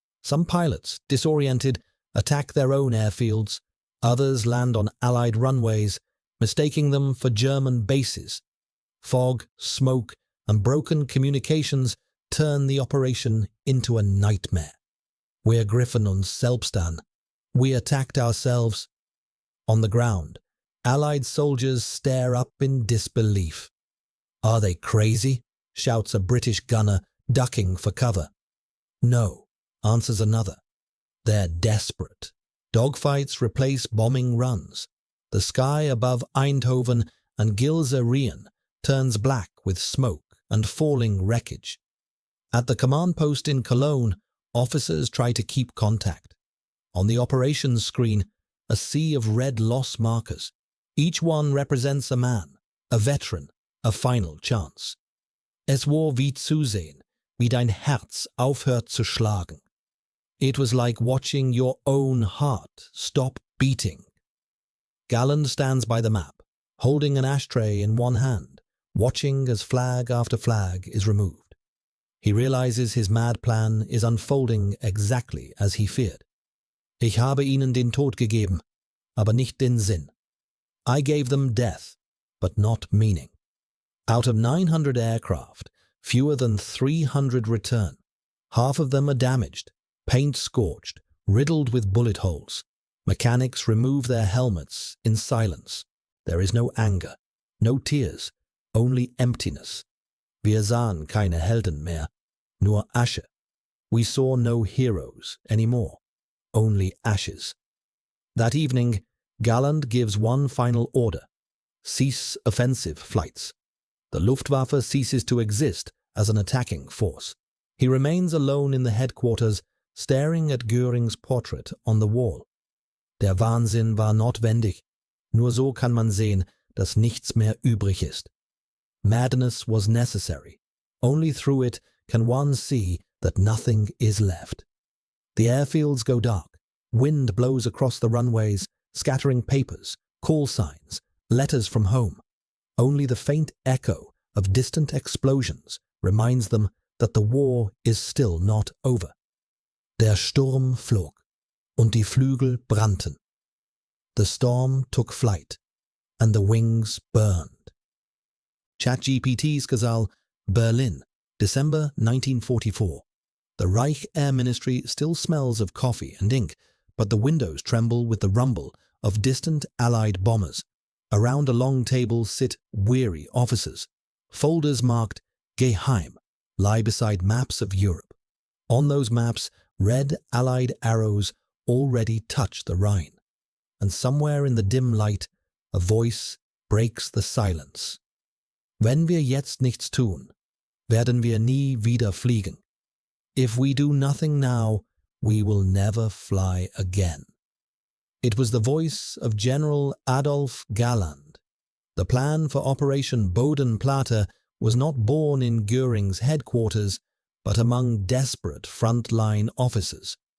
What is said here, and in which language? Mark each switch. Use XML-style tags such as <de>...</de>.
<en>Some pilots, disoriented, attack their own airfields. Others land on Allied runways, mistaking them for German bases. Fog, smoke, and broken communications turn the operation into a nightmare.</en> <de>Wir griffen uns selbst an.</de> <en>We attacked ourselves. On the ground, Allied soldiers stare up in disbelief. Are they crazy? Shouts a British gunner, ducking for cover. No, answers another. They're desperate. Dogfights replace bombing runs. The sky above Eindhoven and Gilze turns black with smoke and falling wreckage. At the command post in Cologne, officers try to keep contact. On the operations screen, a sea of red loss markers. Each one represents a man, a veteran, a final chance.</en> <de>Es war wie zusehen, wie dein Herz aufhört zu schlagen.</de> <en>It was like watching your own heart stop beating. Galland stands by the map, holding an ashtray in one hand, watching as flag after flag is removed. He realizes his mad plan is unfolding exactly as he feared.</en> <de>Ich habe ihnen den Tod gegeben, aber nicht den Sinn.</de> <en>I gave them death, but not meaning. Out of 900 aircraft, fewer than 300 return. Half of them are damaged, paint scorched, riddled with bullet holes. Mechanics remove their helmets in silence. There is no anger, no tears, only emptiness.</en> <de>Wir sahen keine Helden mehr, nur Asche.</de> <en>We saw no heroes anymore, only ashes. That evening, Galland gives one final order. Cease offensive flights. The Luftwaffe ceases to exist as an attacking force. He remains alone in the headquarters, staring at Göring's portrait on the wall.</en> <de>Der Wahnsinn war notwendig. Nur so kann man sehen, dass nichts mehr übrig ist.</de> <en>Madness was necessary. Only through it can one see that nothing is left. The airfields go dark. Wind blows across the runways, scattering papers, call signs, letters from home. Only the faint echo of distant explosions reminds them that the war is still not over.</en> <de>Der Sturm flog, und die Flügel brannten.</de> <en>The storm took flight, and the wings burned. ChatGPT's Gazal, Berlin, December 1944. The Reich Air Ministry still smells of coffee and ink, but the windows tremble with the rumble of distant Allied bombers. Around a long table sit weary officers. Folders marked Geheim lie beside maps of Europe. On those maps, red Allied arrows already touch the Rhine. And somewhere in the dim light, a voice breaks the silence.</en> <de>Wenn wir jetzt nichts tun, werden wir nie wieder fliegen.</de> <en>If we do nothing now, we will never fly again. It was the voice of General Adolf Galland. The plan for Operation Bodenplatte was not born in Göring's headquarters, but among desperate front-line officers.</en>